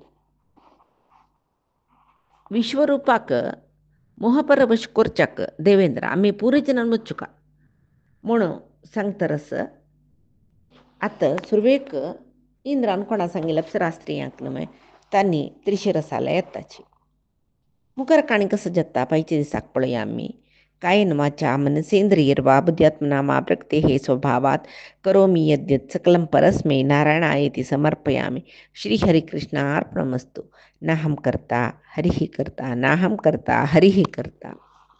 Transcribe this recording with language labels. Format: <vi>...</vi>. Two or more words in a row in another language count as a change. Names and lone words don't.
<kok>विश्वरूपाक मोहपरवश करच्याक देवेंद्र आम्ही पुरीचनान मुच्चुका म्हणून सांगतरस आतां सुरवेक इंद्रान कोणा सांगितलं अप्सरास्त्रियांक न्हय तांणी त्रिशिरसाला येताची मुखार काणी कसं जत्ता पायच्या दिसाक पळया आमी</kok> <sa>कायेन वाचा मनसेंद्रियर्वा बुद्ध्यात्मना प्रकृते हे स्वभावात करोमि यद्यत् सकलं परस्मै नारायणायेति समर्पयामि श्रीहरिकृष्णार्पणमस्तु नाहं कर्ता हरिः कर्ता नाहं कर्ता हरिः कर्ता</sa>